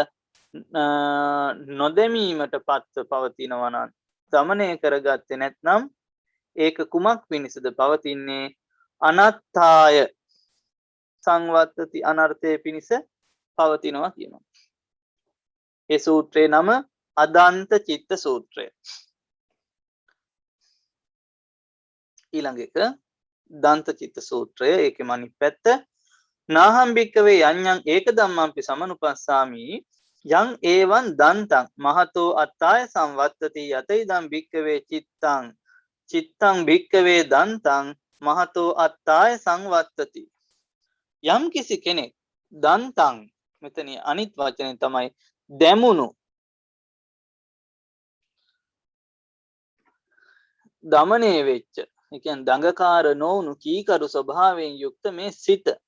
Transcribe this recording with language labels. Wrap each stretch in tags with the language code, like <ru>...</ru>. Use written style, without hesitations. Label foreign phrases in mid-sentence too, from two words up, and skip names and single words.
<si>නොදැමීමට පත්ව පවතිනවා නම් දමනය කරගත්තේ නැත්නම් ඒක කුමක් පිණිසද පවතින්නේ</si> <pi>අනත්තාය සංවත්තති</pi> <si>අනර්ථය පිණිස පවතිනවා කියනවා. ඒ සූත්‍රයේ නම අදන්ත චිත්ත සූත්‍රය. ඊළඟ එක දන්ත චිත්ත සූත්‍රය ඒකේ අනිත් පැත්ත</si> <pi>නාහම් භික්කවේ යඤ්ඤං ඒක ධම්මංපි සමනුපස්සාමි යං ඒවං දන්තං මහතෝ අත්තාය සංවත්තති යතයිදම් භික්කවේ චිත්තං චිත්තං භික්කවේ දන්තං මහතෝ අත්තාය සංවත්තති</pi> <si>යම් කිසි කෙනෙක් දන්තං මෙතන අනිත් වචනේ තමයි දැමුණු දමනය වෙච්ච ඒ කියන්නේ දඟකාර නොවුණු කීකරු ස්වභාවයෙන් යුක්ත මේ සිත</si>